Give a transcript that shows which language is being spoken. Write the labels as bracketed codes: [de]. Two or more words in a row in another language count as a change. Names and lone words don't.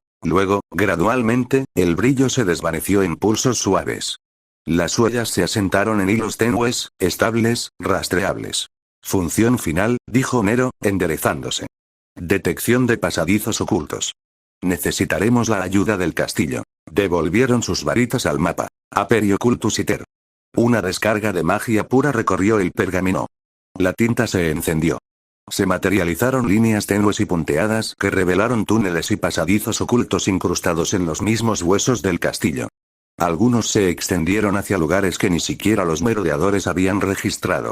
[es] Luego, gradualmente, el brillo se desvaneció en pulsos suaves. Las huellas se asentaron en hilos tenues, estables, rastreables. Función final, dijo Nero, enderezándose. Detección de pasadizos ocultos. Necesitaremos la ayuda del castillo. Devolvieron sus varitas al mapa. [la] Aperio cultus iter. [es] Una descarga de magia pura recorrió el pergamino. La tinta se encendió. Se materializaron líneas tenues y punteadas que revelaron túneles y pasadizos ocultos incrustados en los mismos huesos del castillo. Algunos se extendieron hacia lugares que ni siquiera los merodeadores habían registrado.